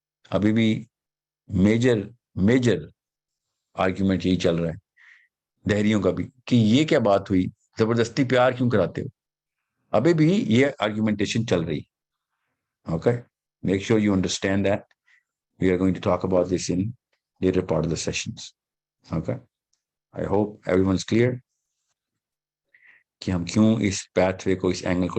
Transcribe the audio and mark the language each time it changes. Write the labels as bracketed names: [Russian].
[Urdu] ابھی بھی major argument یہی چل رہا ہے دہریوں کا بھی, کہ یہ کیا بات ہوئی, زبردستی پیار کیوں کراتے ہو, ابھی بھی یہ آرگیومنٹیشن چل رہی. [English] Okay, make sure you understand that. We are going to talk about this in later part of the sessions. Okay. I hope everyone's clear [Urdu] کہ ہم کیوں اس pathway کو, اس angle کو